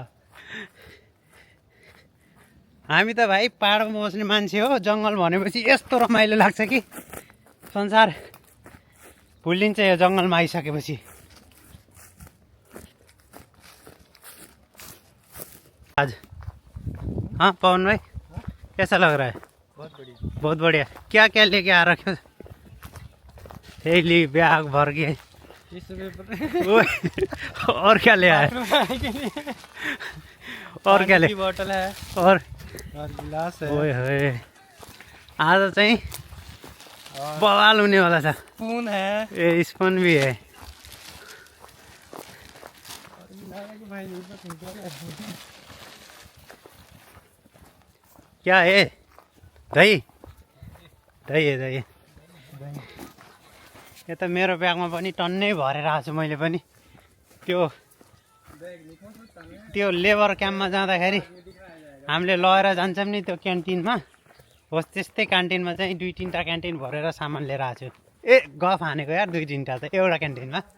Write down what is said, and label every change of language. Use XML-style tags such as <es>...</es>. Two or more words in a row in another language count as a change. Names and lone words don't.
<ne>हामी त भाइ पाहाडमा बस्ने मान्छे हो। जङ्गल भनेपछि यस्तो रमाइलो लाग्छ कि संसार भुलिन्छ यो जङ्गलमा आइसकेपछि।</ne> <hi>आज हाँ पवन भाई कैसा लग रहा है? बहुत बढ़िया। क्या क्या लेके आ रखे हो? थैली बैग भर गए। और क्या ले आए? और क्या ले? बोतल है और गिलास है। ओए होए</hi> <ne>आज चाहिँ बवाल हुने वाला छ।</ne> <hi>स्पून है। ए स्पून भी है। क्या है?</hi> <ne>दही दही दही यता मेरो ब्यागमा पनि टन्नै भरेर आएको छु मैले पनि त्यो</ne> <en>labour camp</en> <ne>जाँदाखेरि हामीले लगेर जान्छौँ नि त्यो क्यान्टिनमा होस् त्यस्तै क्यान्टिनमा चाहिँ 2-3टा क्यान्टिन भरेर सामान लिएर आएको छु गफ हानेको यार 2-3टा त एउटा क्यान्टिनमा</ne>